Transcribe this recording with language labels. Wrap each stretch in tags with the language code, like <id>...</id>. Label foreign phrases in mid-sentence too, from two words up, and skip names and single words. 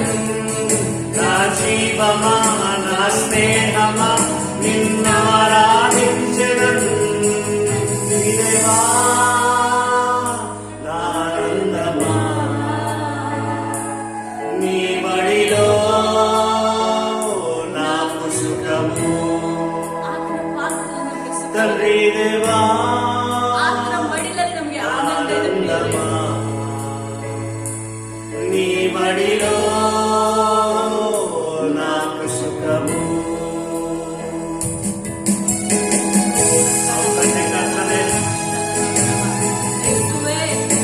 <te>నా జీవమా, నా స్నేహమా, నిన్నారాధించెదను. దేవా, నా ఆనందమా, నీ బడిలో నాకు సుఖము.</te> <kn>ಆತನ ಪಾದದಲ್ಲಿ ನಮಗೆ ಸುಖ,</kn> <te>తండ్రి దేవా,</te> <kn>ಆತನ ಮಡಿಲಲ್ಲಿ ನಮಗೆ ಆನಂದ ಇದೆ.</kn> <te>ఆనందమా, నీ బడిలో నాకు సుఖము. అవునండి కర్తనే,</te> <kn>ಯೇಸುವೇ,</kn> <te>నీ</te>